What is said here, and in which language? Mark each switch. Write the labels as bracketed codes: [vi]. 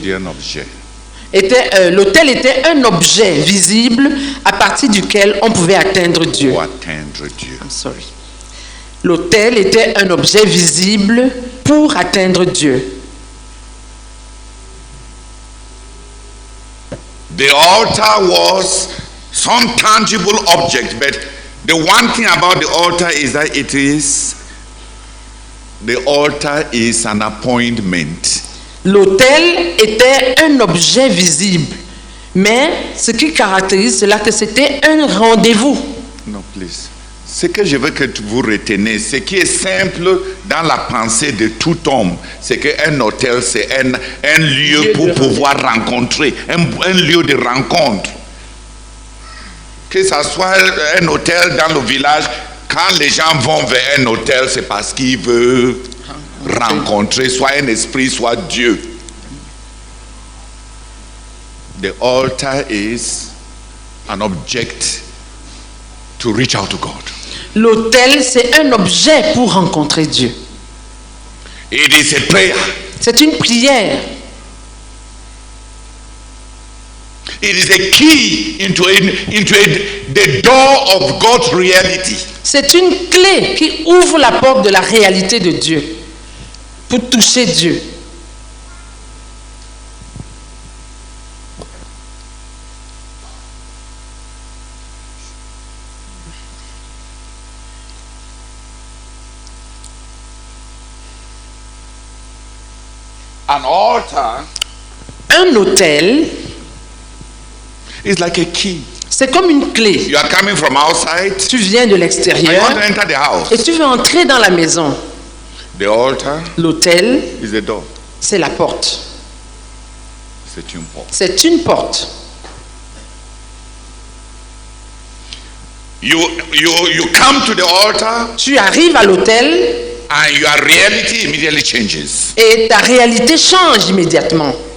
[fr] Un objet. L'autel était un objet visible à partir duquel on pouvait atteindre Dieu. Pour atteindre Dieu. [en] I'm sorry. [fr] L'autel était un objet visible pour atteindre Dieu. [en] The altar was some tangible object, but the one thing about the altar is that the altar is an appointment. [fr] L'autel était un objet visible, mais ce qui caractérise cela, que c'était un rendez-vous. [en] No, please. [fr] Ce que je veux que vous reteniez, ce qui est simple dans la pensée de tout homme, c'est qu'un hôtel, c'est un lieu pour pouvoir rencontrer, un lieu de rencontre. Que ce soit un hôtel dans le village, quand les gens vont vers un hôtel, c'est parce qu'ils veulent rencontrer soit un esprit, soit Dieu. [en] The altar is an object to reach out to God. [fr] L'autel, c'est un objet pour rencontrer Dieu. [en] It is a prayer. [fr] C'est une prière. [en] It is a key into the door of God's reality. [fr] C'est une clé qui ouvre la porte de la réalité de Dieu, pour toucher Dieu. [en] An altar [fr] Un autel, [en] is like a key. [fr] c'est comme une clé. [en] You are coming from outside. [fr] Tu viens de [en] And you [fr] l'extérieur [en] want to enter the house. [fr] et tu veux entrer dans la maison. [en] The altar [fr] L'autel, [en] is the door. [fr] c'est la porte. C'est une porte. C'est une porte. [en] You come to the altar [fr] Tu arrives à l'autel [en] and your reality immediately changes. [fr] et ta réalité change immédiatement.